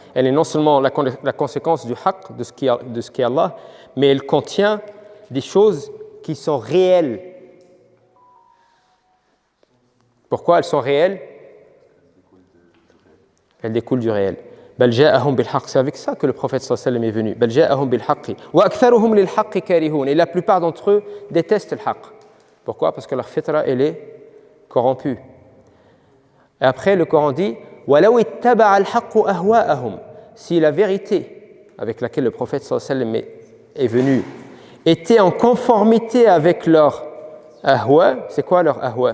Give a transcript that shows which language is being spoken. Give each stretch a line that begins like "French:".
French: Elle est non seulement la conséquence du haqq, de ce qui est Allah, mais elle contient des choses qui sont réelles. Pourquoi elles sont réelles? Elles découlent du réel.
Arabic: بل جاءهم بالحق.
French: C'est avec ça que le prophète sallallahu alayhi wa sallam est venu.
Arabic: بل جاءهم بالحق وأكثرهم للحق كارهون.
French: Et la plupart d'entre eux détestent le haqq. Pourquoi? Parce que leur fitra elle est corrompue. Et après le Coran dit
Arabic: ولو اتبع الحق أهواءهم.
French: Si la vérité avec laquelle le prophète sallallahu alayhi wa sallam est venu était en conformité avec leur ahwa. C'est quoi leur ahwa?